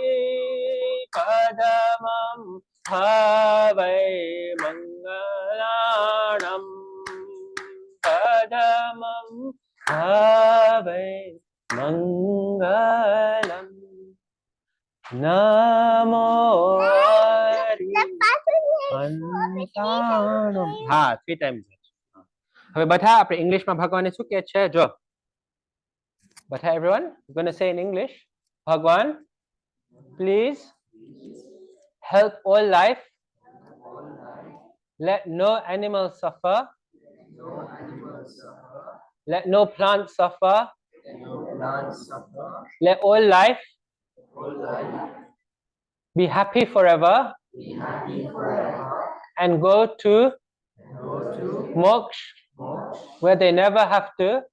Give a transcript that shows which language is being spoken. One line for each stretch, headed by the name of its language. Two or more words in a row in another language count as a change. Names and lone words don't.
Prakrit languages: पढमं हवइ मंगलाणं पढमं हवइ मंगलं. नमो अरिहंताणं.
English: Ha, 3 times.
Gujarati: હવે બધા આપણે ઇંગ્લિશમાં ભગવાને શું કહે છે જો બધા
English: everyone we're going to say in English Bhagwan please help all life let no animal suffer let no plant suffer let all life be happy forever and go to moksha where they never have to